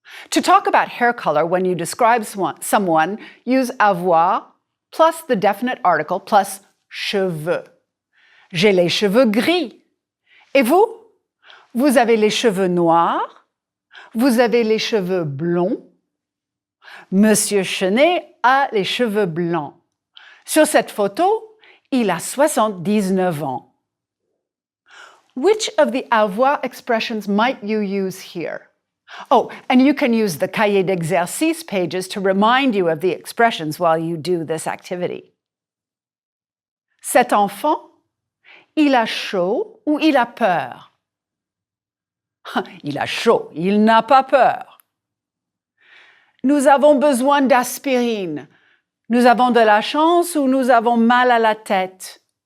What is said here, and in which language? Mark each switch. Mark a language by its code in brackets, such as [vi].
[en] To talk about hair color when you describe someone, use avoir plus the definite article plus cheveux. [fr] J'ai les cheveux gris. Et vous? Vous avez les cheveux noirs? Vous avez les cheveux blonds? Monsieur Chenet a les cheveux blancs. Sur cette photo, il a 79 ans. [en] Which of the avoir expressions might you use here? Oh, and you can use the cahier d'exercice pages to remind you of the expressions while you do this activity. [fr] Cet enfant, il a chaud ou il a peur? Il a chaud, il n'a pas peur. Nous avons besoin d'aspirine. Nous avons de la chance ou nous avons mal à la tête?